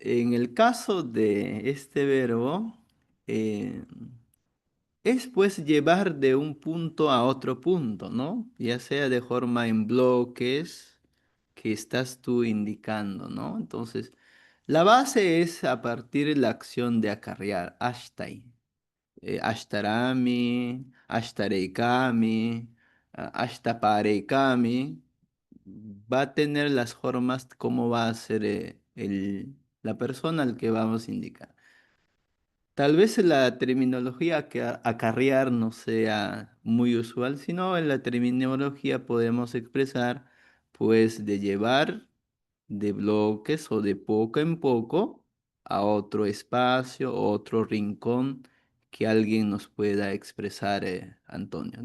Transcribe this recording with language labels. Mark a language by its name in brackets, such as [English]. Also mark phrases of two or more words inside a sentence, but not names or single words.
[Spanish] En el caso de este verbo, eh, es pues llevar de un punto a otro punto, ¿no? Ya sea de forma en bloques que estás tú indicando, ¿no? Entonces, la base es a partir de la acción de acarrear, [Quechua] ashtai, ashtarami, ashtareikami, ashtapareikami. [Spanish] Va a tener las formas como va a ser la persona al que vamos a indicar. Tal vez la terminología que acarrear no sea muy usual, sino en la terminología podemos expresar pues de llevar de bloques o de poco en poco a otro espacio, otro rincón que alguien nos pueda expresar, Antonio.